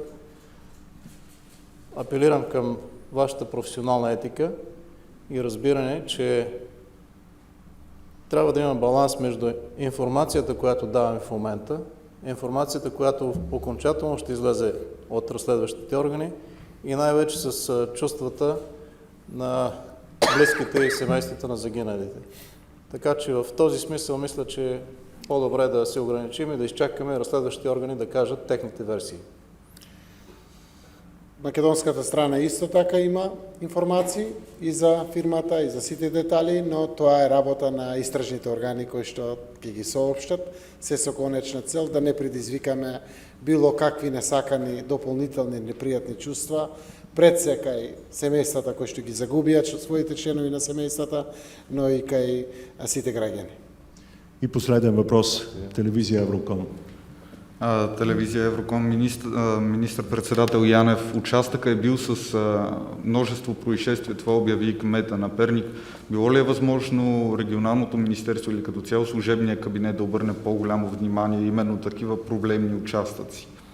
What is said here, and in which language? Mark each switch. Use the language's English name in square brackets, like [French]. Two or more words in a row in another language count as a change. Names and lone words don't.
[Bulgarian] Апелирам към вашата професионална етика и разбиране, че трябва да има баланс между информацията, която даваме в момента, информацията, която окончателно ще излезе от разследващите органи и най-вече с чувствата на близките и семействата на загиналите. Така че в този смисъл мисля, че е по-добре да се ограничим и да изчакаме разследващите органи да кажат техните версии. [Macedonian] Македонската страна исто така има информации и за фирмата, и за сите детали, но тоа е работа на истражните органи кои што ќе ги соопштат, се со конечна цел да не предизвикаме било какви несакани дополнителни непријатни чувства пред се кај семејствата кои што ги загубиат своите членови на семејствата, но и кај сите граѓани. [Bulgarian] И последен въпрос. Телевизия Евроком. Телевизия Евроком, министър-председател Янев, участъка е бил с множество происшествия, това обяви и кмета на Перник. Било ли е възможно регионалното министерство или като цяло служебния кабинет да обърне по-голямо внимание именно такива проблемни участъци?